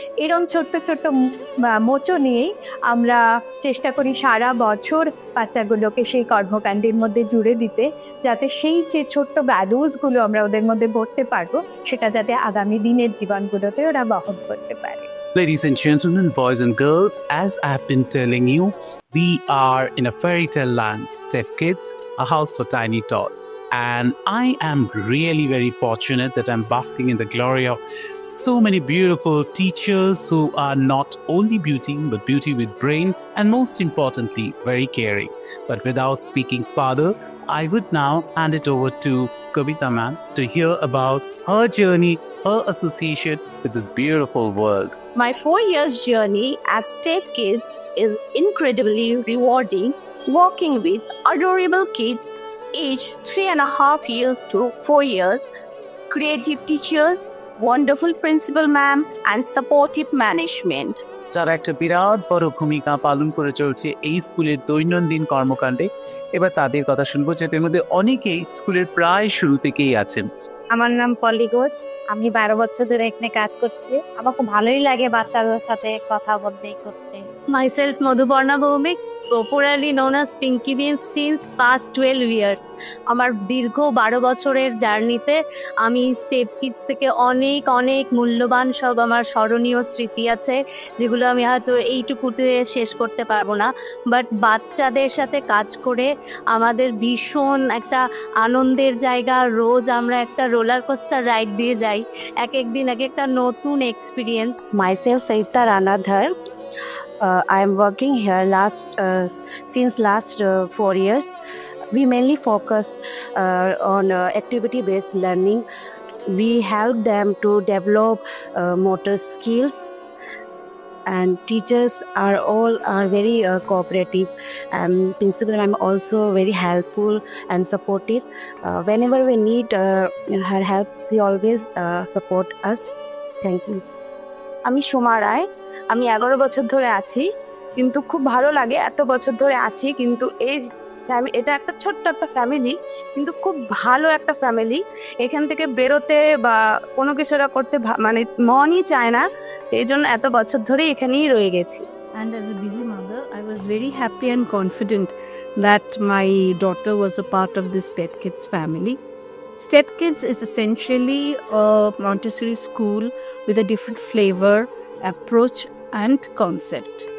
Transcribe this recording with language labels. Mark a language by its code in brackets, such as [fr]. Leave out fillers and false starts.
[bn] এরম ছোট্ট ছোট্ট মোচো নিয়েই আমরা চেষ্টা করি সারা বছর বাচ্চাগুলোকে সেই কর্মকাণ্ডের মধ্যে জুড়ে দিতে, যাতে সেই যে ছোট্ট ভ্যালুসগুলো আমরা ওদের মধ্যে ভরতে পারবো সেটা যাতে আগামী দিনের জীবনগুলোতে ওরা বহন করতে পারে। [en] Ladies and gentlemen, boys and girls, as I've been telling you, we are in a fairy tale land, Step Kids, a house for tiny tots. And I am really very fortunate that I'm basking in the glory of so many beautiful teachers who are not only beauty, but beauty with brain, and most importantly, very caring. But without speaking further, I would now hand it over to Kavita ma'am to hear about her journey, her association with this beautiful world. My 4 years journey at Step Kids is incredibly rewarding, working with adorable kids aged 3.5 years to 4 years, creative teachers, wonderful principal ma'am, and supportive management. [bn] যারা একটা বিরাট বড় ভূমিকা পালন করে চলছে এই স্কুলের দৈনন্দিন কর্মকাণ্ডে, এবার তাদের কথা শুনবো, যাদের মধ্যে অনেকেই স্কুলের প্রায় শুরু থেকেই আছেন। আমার নাম পল্লী ঘোষ, আমি 12 বছর ধরে এখানে কাজ করছি। আমার খুব ভালোই লাগে বাচ্চাদের সাথে কথা বলতে করতে। [en] Myself, Madhuparna Bhowmik, popularly known as Pinky Bean, since past 12 years. [bn] আমার দীর্ঘ 12 বছরের জার্নিতে আমি স্টেপ কিডস থেকে অনেক অনেক মূল্যবান সব আমার স্মরণীয় স্মৃতি আছে, যেগুলো আমি হয়তো এইটুকুতে শেষ করতে পারবো না। বাট বাচ্চাদের সাথে কাজ করে আমাদের ভীষণ একটা আনন্দের জায়গা। রোজ আমরা একটা রোলার কোস্টার রাইড দিয়ে যাই, এক এক দিন এক একটা নতুন experience. [en] Myself, Saita Ranadhar. I am working here since last 4 years. We mainly focus on activity-based learning. We help them to develop motor skills, and teachers are very cooperative, and principal I'm also very helpful and supportive. Whenever we need her help, she always support us. Thank you. [bn] আমি সোমা রায়, আমি 11 বছর ধরে আছি, কিন্তু খুব ভালো লাগে এত বছর ধরে আছি। কিন্তু এটা একটা ছোট্ট একটা ফ্যামিলি, কিন্তু খুব ভালো একটা ফ্যামিলি। এখান থেকে বেরোতে বা কোনো কিছু করতে মানে মনই চায় না, এই জন্য এত বছর ধরে এখানেই রয়ে গেছি। [en] And as a busy mother, I was very happy and confident that my daughter was a part of this Step Kids family. Step Kids is essentially a Montessori school with a different flavor, approach, and concept.